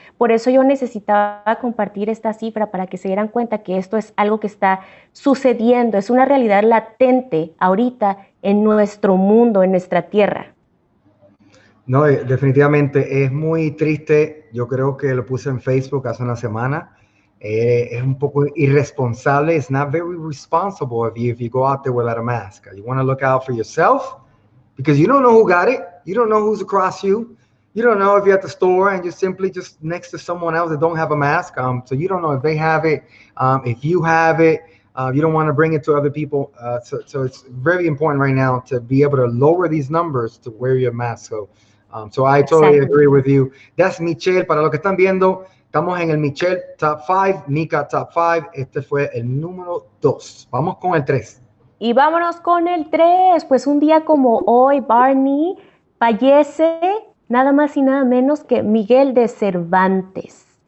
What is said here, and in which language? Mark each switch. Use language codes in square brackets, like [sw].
[es] Por eso yo necesitaba compartir esta cifra para que se dieran cuenta que esto es algo que está sucediendo, es una realidad latente ahorita en nuestro mundo, en nuestra tierra. No, definitivamente es muy triste. Yo creo que lo puse en Facebook hace una semana. Es un poco irresponsable. [en] It's not very responsible of you if you go out there without a mask. You want to look out for yourself because you don't know who got it. You don't know who's across you. You don't know if you're at the store and you're simply just next to someone else that don't have a mask. So you don't know if they have it, if you have it. You don't want to bring it to other people. So it's very important right now to be able to lower these numbers to wear your mask. So I totally agree with you. That's Michelle. [es] Para los que están viendo, estamos en el Michelle Top 5, Mika Top 5. Este fue el número 2. Vamos con el 3. Y vámonos con el 3. Pues un día como hoy, Barney, fallece nada más y nada menos que Miguel de Cervantes.